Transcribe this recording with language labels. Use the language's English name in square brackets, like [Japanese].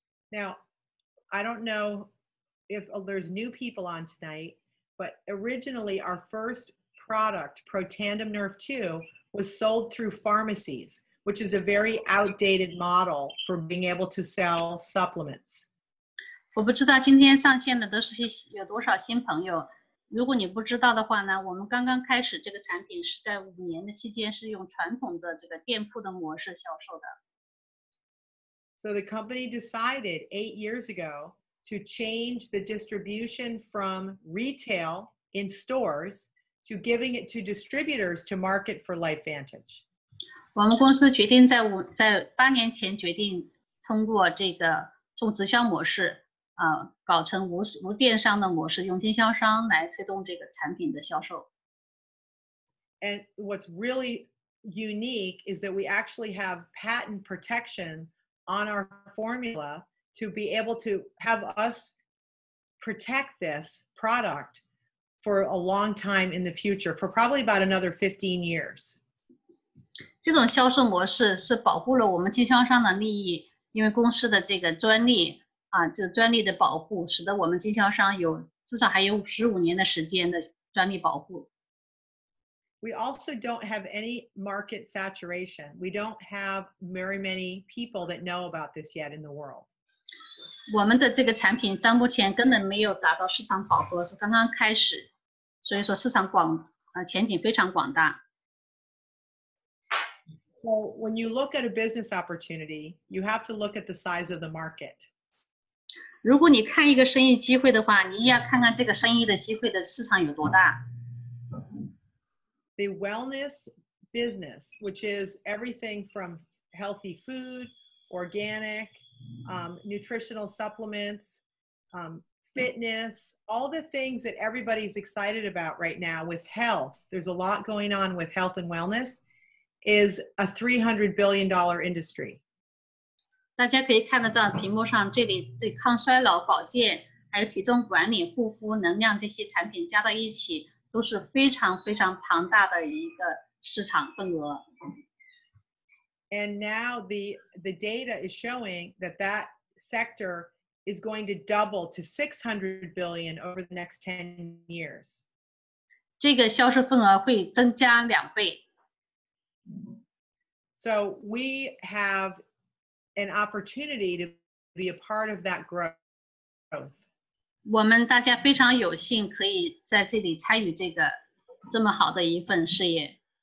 [English] Now, I don't know if there's new people on tonight, but originally our first product, Protandim Nerf 2, was sold through pharmacies, which is a very outdated model for being able to sell supplements. [Chinese] 我不知道今天上线的都是有多少新朋友。如果你不知道的话呢，我们刚刚开始这个产品是在5年的期间是用传统的这个店铺的模式销售的。 [English] So the company decided 8 years ago to change the distribution from retail in stores to giving it to distributors to market for LifeVantage. [Chinese] 我们公司决定在8年前决定通过这个从直销模式搞成无电商的模式，用经销商来推动这个产品的销售。 [English] And what's really unique is that we actually have patent protection on our formula to be able to have us protect this product for a long time in the future, for probably about another 15 years. [Chinese] 这种销售模式是保护了我们经销商的利益，因为公司的这个专利这专利的保护，使得我们经销商有至少还有15年的时间的专利保护。 [English] We also don't have any market saturation. We don't have very many people that know about this yet in the world. [Chinese] 我们的这个产品到目前根本没有达到市场饱和，是刚刚开始，所以说市场前景非常广大。 [English] So when you look at a business opportunity, you have to look at the size of the market. [Chinese] 如果你看一个生意机会的话，你要看看这个生意的机会的市场有多大。 [English] The wellness business, which is everything from healthy food, organic, nutritional supplements, fitness, all the things that everybody's excited about right now with health. There's a lot going on with health and wellness, is a $300 billion industry. [Chinese] 大家可以看得到屏幕上这里这抗衰老、保健，还有体重管理、护肤、能量这些产品加到一起，都是非常非常庞大的一个市场份额。 [English] And now the data is showing that that sector is going to double to 600 billion over the next 10 years. [Chinese] 这个销售份额会增加2倍。 [English] So we have an opportunity to be a part of that growth. [Chinese] 我们大家非常有幸可以在这里参与这么好的一份事业。